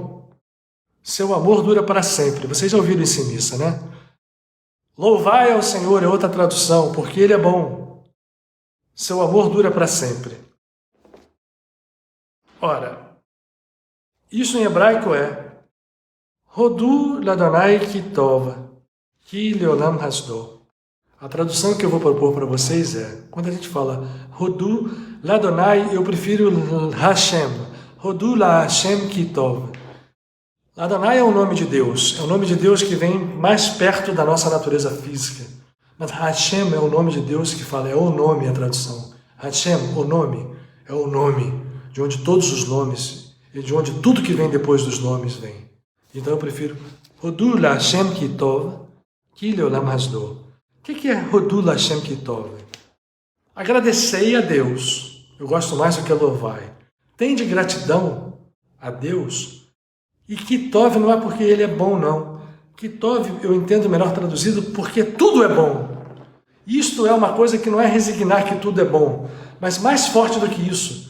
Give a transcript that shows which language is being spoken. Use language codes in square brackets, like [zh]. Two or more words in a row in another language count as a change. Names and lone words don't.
[pt] Seu amor dura para sempre. Vocês já ouviram isso em missa, né? Louvai ao Senhor é outra tradução, porque Ele é bom. Seu amor dura para sempre. Ora, isso em hebraico é [he] הודו לאדני כי טוב כי לעולם חסדו. [pt] A tradução que eu vou propor para vocês é, quando a gente fala [he] הודו לאדני, [pt] eu prefiro Hashem. [he] הודו להשם כי טוב. [pt] Adonai é o nome de Deus, é o nome de Deus que vem mais perto da nossa natureza física. Mas Hashem é o nome de Deus que fala, é o nome a tradução. Hashem, o nome, é o nome, de onde todos os nomes, e de onde tudo que vem depois dos nomes vem. Então eu prefiro [he] הודו להשם כי טוב כי לעולם חסדו. O que é הודו להשם כי טוב? [pt] Agradecei a Deus. Eu gosto mais do que louvai. Tem de gratidão a Deus. E Kitov não é porque ele é bom, não. Kitov eu entendo melhor traduzido porque tudo é bom. Isto é uma coisa que não é resignar que tudo é bom, mas mais forte do que isso.